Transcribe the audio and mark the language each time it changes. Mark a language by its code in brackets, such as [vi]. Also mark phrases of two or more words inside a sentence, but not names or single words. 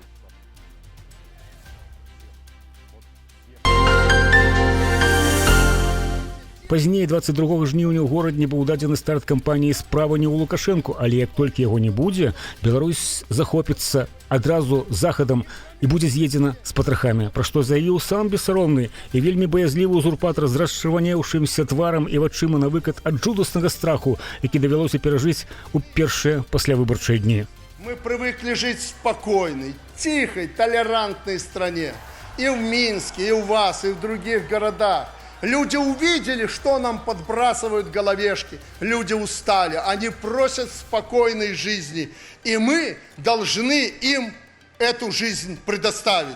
[be] Пазней 22 жніўня ў горадні быў дадзены старт кампаніі «Справа не ў Лукашэнку», але як толькі яго не будзе, Беларусь захопіцца адразу захадам і будзе з'едзена з патрахамі, пра што заявіў сам бессаромны і вельмі баязлівы ўзурпатар з расчырванеўшымся тварам і вачыма на выкат ад жудаснага страху, які давялося перажыць у першыя паслявыбарчыя дні. [ru] Мы привыкли жить в спокойной, тихой, толерантной стране. И в Минске, и у вас, и в других городах. Люди увидели, что нам подбрасывают головешки. Люди устали, они просят спокойной жизни. И мы должны им эту жизнь предоставить.